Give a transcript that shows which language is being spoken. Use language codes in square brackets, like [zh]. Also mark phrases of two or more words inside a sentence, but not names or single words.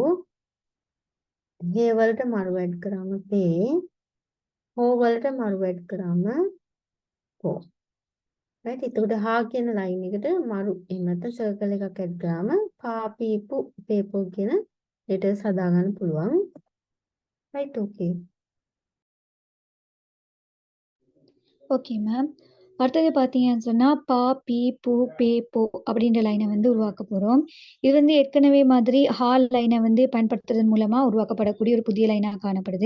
[si] හේ වලට මරු ඇඩ් කරාම පේ. හෝ වලට මරු ඇඩ් කරාම පෝ. right එතකොට හා කියන line එකට මරු එහෙම නැත්නම් circle එකක් ඇඩ් කරාම පා පී පු පේ පෝ කියන letters හදා ගන්න පුළුවන්. [en] right okay. okay ma'am. [ta] அடுத்தது பார்த்தீங்கன்னு சொன்னா, பா, பி, பூ, பே, போ அப்படின்ற லைனை வந்து உருவாக்க போறோம். இது வந்து ஏற்கனவே மாதிரி ஹால் லைனை வந்து பயன்படுத்துறதன் மூலமா உருவாக்கப்படக்கூடிய ஒரு புதிய லைனா காணப்படுது.